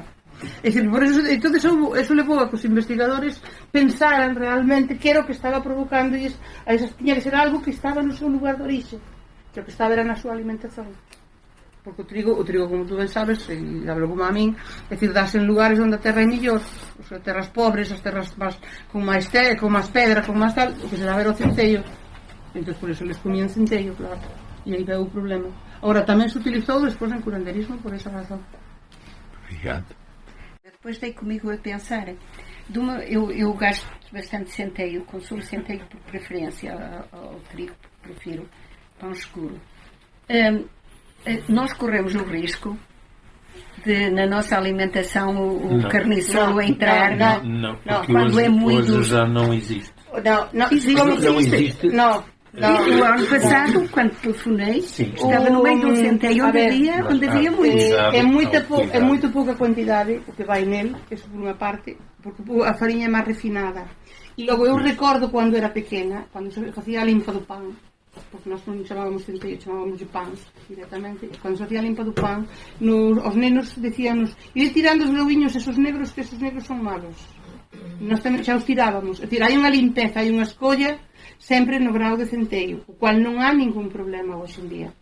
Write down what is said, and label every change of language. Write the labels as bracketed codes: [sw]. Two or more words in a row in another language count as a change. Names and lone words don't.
[gl] É dicir, [es] por eso, entonces eso [gl] levou a que os investigadores pensaran realmente que era o que estaba provocando e tiña que ser algo que estaba no seu lugar de orixe, que o que estaba era na súa alimentación, porque o trigo como tú ben sabes, e hablo como a min, é dicir, dase en lugares onde a terra é mellor, as terras pobres, as terras con máis pedra, con máis tal, o que se daba era o centello. Entón por eso les comían centello, claro, e aí veo o problema. Agora tamén se utilizou despois en curanderismo por esa razón. [pt] Obrigado. Depois dei comigo a pensar, eu gasto bastante centeio, consumo centeio por preferência ao trigo, prefiro pão escuro. Nós corremos o risco de, na nossa alimentação, o carniçolo entrar. Não, porque hoje já não existe. Não existe. Não. O ano passado, quando telefonei, estava no meio de um centeio onde havia muito. É muito pouca quantidade o que vai nele, isso [gl] por unha parte, [pt] porque a farinha é máis refinada. [gl] E logo eu recordo quando era pequena, quando se facía a limpa do pan, porque nós non chamábamos centeio, chamábamos de pan directamente, cando se facía a limpa do pan, os nenos decíanos, ir tirando os lobiños esos negros, que esos negros son malos. Nós tamén xa os tirábamos. É dicir, hai unha limpeza, hai unha escolla sempre no grau de centeio, o cual non há ningún problema hoxe en día.